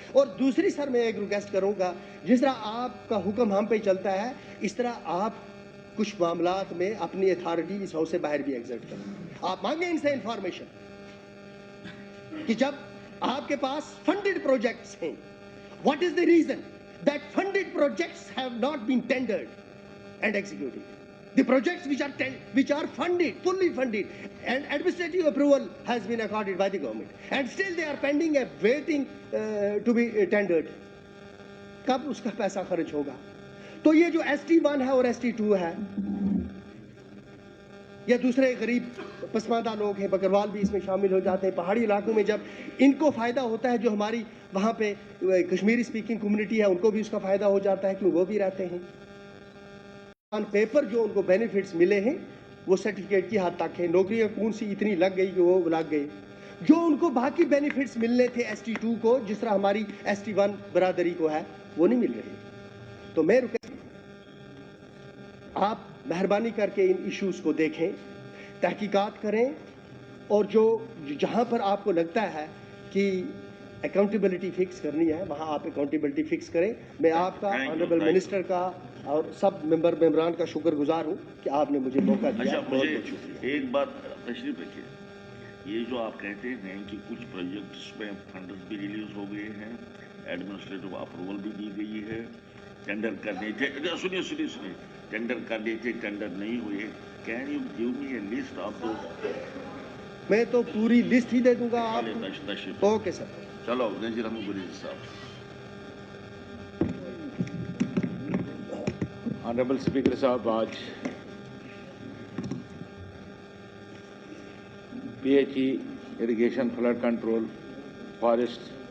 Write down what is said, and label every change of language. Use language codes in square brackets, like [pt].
[ur] اور دوسری سر میں ایک ریکویسٹ کروں گا، جس طرح آپ کا حکم ہم پہ چلتا ہے اس طرح آپ کچھ معاملات میں اپنی اتھارٹی اس ہاؤس سے باہر بھی ایگزرٹ کریں. آپ مانگیں ان سے انفارمیشن کہ جب آپ کے پاس فنڈڈ پروجیکٹس ہیں، [en] What is the reason that funded projects have not been tendered and executed? The projects which are funded, fully funded, and administrative approval has been accorded by the government, and still they are pending and waiting to be tendered. [ur] کب اس کا پیسہ خرچ ہوگا؟ تو یہ جو ST1 ہے اور ST2 ہے، یا دوسرے غریب پسماندہ لوگ ہیں، بکروال بھی اس میں شامل ہو جاتے ہیں. پہاڑی علاقوں میں جب ان کو فائدہ ہوتا ہے، جو ہماری وہاں پہ کشمیری اسپیکنگ کمیونٹی ہے ان کو بھی اس کا فائدہ ہو جاتا ہے کیونکہ وہ بھی رہتے ہیں. آن پیپر جو ان کو بینیفٹس ملے ہیں وہ سرٹیفکیٹ کی حد تک ہے. نوکریاں کون سی اتنی لگ گئی کہ وہ لگ گئی. جو ان کو باقی بینیفٹس ملنے تھے ST2 کو، جس طرح ہماری ST1 برادری کو ہے، وہ نہیں مل رہے. تو میں آپ مہربانی کر کے ان ایشوز کو دیکھیں، تحقیقات کریں، اور جو جہاں پر آپ کو لگتا ہے کہ اکاؤنٹیبلٹی فکس کرنی ہے وہاں آپ اکاؤنٹیبلٹی فکس کریں. میں آپ کا، آنریبل منسٹر کا اور سب ممبران کا شکر گزار ہوں کہ آپ نے مجھے موقع دیا. اچھا، مجھے ایک بات تشریف رکھیے. یہ جو آپ کہتے ہیں کہ کچھ پروجیکٹس میں فنڈز بھی ریلیز ہو گئے ہیں، ایڈمنسٹریٹو اپروول بھی دی گئی ہے، ٹینڈر کرنے تھے، سنیے ٹینڈر کرنے تھے، ٹینڈر نہیں ہوئے. [en] Can you give me a list of those? [ur] میں تو پوری لسٹ ہی دے دوں گا آپ. Okay sir. چلو نذیر احمد گریزی صاحب. آنریبل اسپیکر صاحب، آج P H E, irrigation, flood control, forest